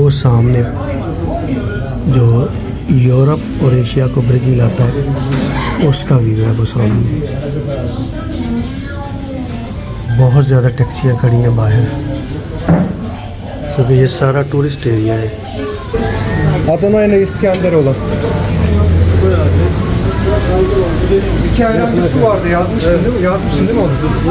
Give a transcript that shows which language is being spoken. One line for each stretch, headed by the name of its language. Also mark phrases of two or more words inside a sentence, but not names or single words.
Hindi: वो सामने जो यूरोप और एशिया को ब्रिज मिलाता है उसका व्यू है वो सामने। बहुत ज़्यादा टैक्सियाँ खड़ी हैं बाहर क्योंकि ये सारा टूरिस्ट एरिया है।
Turkish: Adana ile İskenderun'a. İki ayran bir su vardı, yazmışsın değil mi? Yazmışsın değil mi onu?